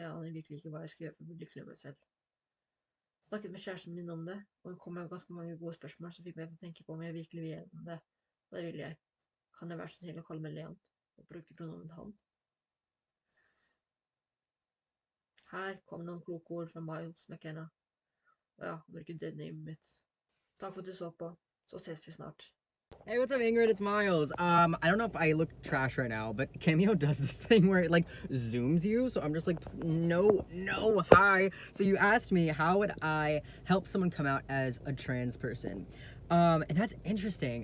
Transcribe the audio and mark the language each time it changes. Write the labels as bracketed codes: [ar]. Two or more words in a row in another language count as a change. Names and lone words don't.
[no] Jeg aner virkelig ikke hva jeg skal gjøre for å bli lykkelig med meg selv. Snakket med kjæresten min om det, og hun kom med ganske mange gode spørsmål som fikk meg til å tenke på om jeg virkelig vil gjennom det. Og det vil jeg. Kan jeg være så snill å kalle meg Leon, og bruke pronomen han? Her kommer noen kloke ord fra Miles McKenna. Og ja, bruke deadnamet mitt. Takk for at du så på. Så ses vi snart. [en] Hey, what's up, Ingrid? It's Miles. I don't know if I look trash right now, but Cameo does this thing where it like zooms you. So I'm just like, no, hi. So you asked me how would I help someone come out as a trans person, and that's interesting.